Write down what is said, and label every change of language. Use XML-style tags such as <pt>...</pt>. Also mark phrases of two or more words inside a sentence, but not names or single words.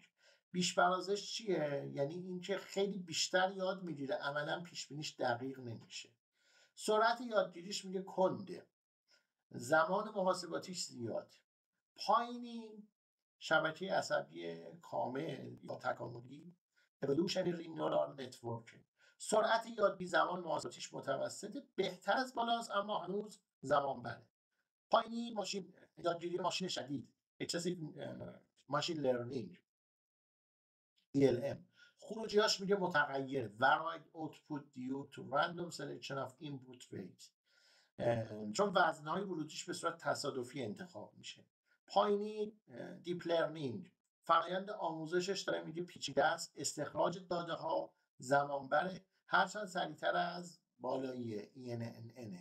<fa>بیش برازش چیه؟ یعنی اینکه خیلی بیشتر یاد میگیره، عملا پیش بینیش دقیق نمیشه. سرعت یادگیریش میگه کنده، زمان محاسباتیش زیاد، پایینی شبکه عصبی کامل یا تکاملی</fa> <en>evolutionary neural network.</en> <fa>سرعت یادگیری زمان محاسباتیش متوسطه، بهتر از بالاست اما هنوز زمان بره. پایینی ماشین یادگیری ماشین شدید</fa> <en>excessive machine learning</en> <fa>ELM. خروجیاش میگه متغیر</fa> <en>varied output due to random selection of input weight،</en> <fa>چون وزنهای ورودیش به صورت تصادفی انتخاب میشه. پایینی</fa> <en>deep learning,</en> <fa>فرآیند آموزشش داره میگه پیچیده است، استخراج داده ها زمان بره، هرچند سریعتر از بالایی ENN.</fa>